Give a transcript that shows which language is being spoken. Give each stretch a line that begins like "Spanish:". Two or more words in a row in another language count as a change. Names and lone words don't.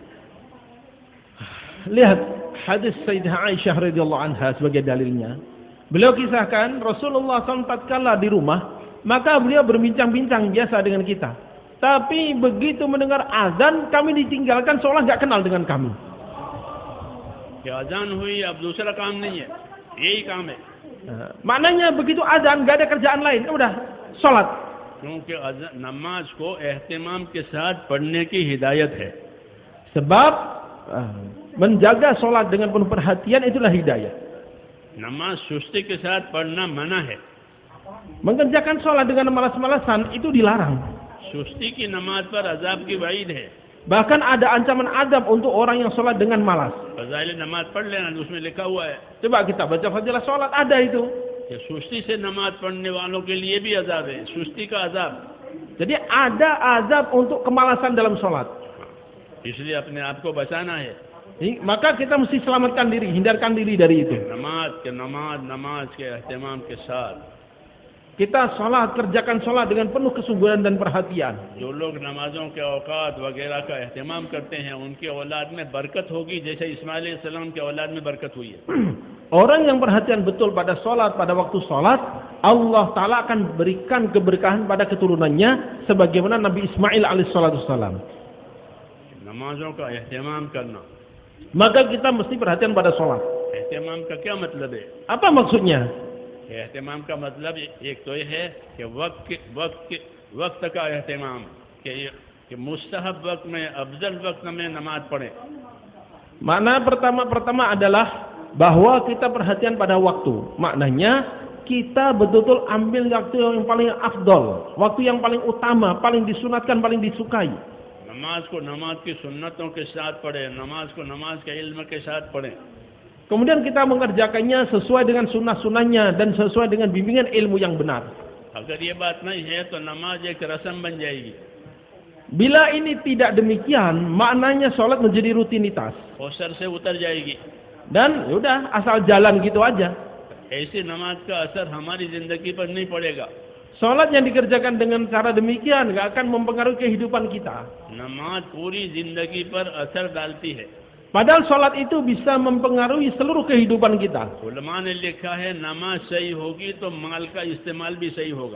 Indonesian: Lihat hadis Sayyidah Aisyah
Arabic: رضي الله عنها
Indonesian: sebagai dalilnya. Beliau kisahkan Rasulullah SAW tatkala di rumah, maka beliau berbincang-bincang biasa dengan kita. Tapi begitu mendengar azan, kami ditinggalkan seolah nggak kenal dengan kami.
Hindi: कि अजान हुई अब दूसरा काम नहीं है, यही काम है.
Indonesian: Maknanya begitu azan nggak ada kerjaan lain, udah sholat.
Hindi: क्योंकि नमाज को एहतमाम के साथ पढ़ने की हिदायत है.
Indonesian: Sebab menjaga sholat dengan penuh perhatian itulah hidayah.
Hindi: नमाज सुस्ती के साथ पढ़ना मना है.
Indonesian: Mengerjakan sholat dengan malas-malasan itu dilarang.
Hindi: सुस्ती की नमाज पर अजाब की वईद है.
Indonesian: Bahkan ada ancaman azab untuk orang yang sholat dengan malas.
Hindi: फज़ाइल नमाज पढ़ लेना, उसमें लिखा हुआ है.
Indonesian: Coba kita baca fadilah sholat, ada itu.
Hindi: कि सुस्ती से नमाज पढ़ने वालों के लिए भी अजाब है, सुस्ती का अजाब.
Indonesian: Jadi ada azab untuk kemalasan dalam sholat.
Hindi: इसलिए अपने आप को बचाना है.
Indonesian: Maka kita mesti selamatkan diri, hindarkan diri dari itu.
Hindi: नमाज के एहतमाम के साथ.
Indonesian: Kita sholat, kerjakan sholat dengan penuh kesungguhan dan perhatian.
Hindi: जो लोग नमाजों के औकात वगैरह का एहतमाम करते हैं, उनके औलाद में बरकत होगी, जैसे इस्माइल अलैहिस्सलाम के औलाद में बरकत हुई है.
Indonesian: Orang yang perhatian betul pada sholat, pada waktu sholat, Allah Ta'ala akan berikan keberkahan pada keturunannya, sebagaimana Nabi Ismail alaihissalam.
Hindi: नमाजों का एहतमाम करना.
Indonesian: Maka kita mesti perhatian pada sholat.
Hindi: एहतमाम का क्या मतलब है?
Indonesian: Apa maksudnya?
Hindi: एहतमाम का मतलब एक तो ये है कि वक्त का एहतमाम कि मुस्तहब वक्त में, अफजल वक्त में नमाज पढ़े।
Indonesian: Makna pertama adalah bahwa kita perhatian pada waktu. Maknanya kita betul-betul ambil waktu yang paling afdol, waktu yang paling utama, paling disunatkan, paling disukai.
Hindi: नमाज को नमाज की सुन्नतों के साथ पढ़े, नमाज को नमाज के इल्म के साथ पढ़े।
Indonesian: Kemudian kita mengerjakannya sesuai dengan sunnah-sunnahnya dan sesuai dengan bimbingan ilmu yang benar.
Hindi: अगर ये बात नहीं है तो नमाज एक रस्म बन जाएगी,
Indonesian: Bila ini tidak demikian, maknanya sholat menjadi rutinitas.
Hindi: और सर से उतर जाएगी।
Indonesian: Dan yaudah asal jalan gitu aja.
Hindi: ऐसी नमाज का असर हमारी जिंदगी पर नहीं पड़ेगा।
Indonesian: Sholat yang dikerjakan dengan cara demikian gak akan mempengaruhi kehidupan kita.
Hindi: नमाज पूरी जिंदगी पर असर डालती है।
Indonesian: Padahal sholat itu bisa mempengaruhi seluruh kehidupan kita.
Hindi: उलमा ने लिखा है नमाज सही होगी तो माल का इस्तेमाल भी सही होगा।